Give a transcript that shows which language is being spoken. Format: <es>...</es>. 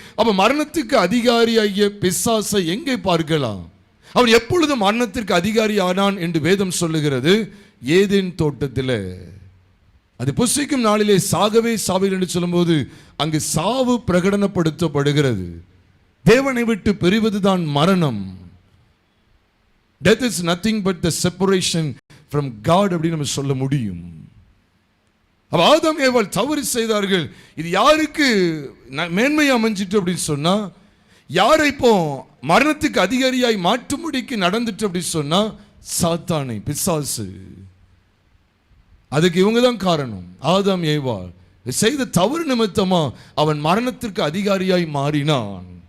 <ta>அப்ப மரணத்துக்கு அதிகாரியாகிய பிசாசை எங்கே பார்க்கலாம்? அவன் எப்பொழுது மரணத்திற்கு அதிகாரி ஆனான் என்று வேதம் சொல்லுகிறது? ஏதேன் தோட்டத்தில். அது புசிக்கும் நாளிலே சாகவே சாவில் என்று சொல்லும்போது அங்கு சாவு பிரகடனப்படுத்தப்படுகிறது. தேவனை விட்டு பிரிவதுதான் மரணம்.</ta> <en>Death is nothing but the separation from God</en> <ta>அப்படி நம்ம சொல்ல முடியும். அப்ப ஆதாம் ஏவாள் தவறு செய்தார்கள். இது யாருக்கு மேன்மை அமைஞ்சிட்டு அப்படின்னு சொன்னா, யாரை இப்போ மரணத்துக்கு அதிகாரியாய் மாற்றும்படிக்கு நடந்துட்டு அப்படி சொன்னா, சாத்தானை, பிசாசு. அதுக்கு இவங்க தான் காரணம். ஆதாம் ஏவாள் செய்த தவறு நிமித்தமா அவன் மரணத்திற்கு அதிகாரியாய் மாறினான்.</ta>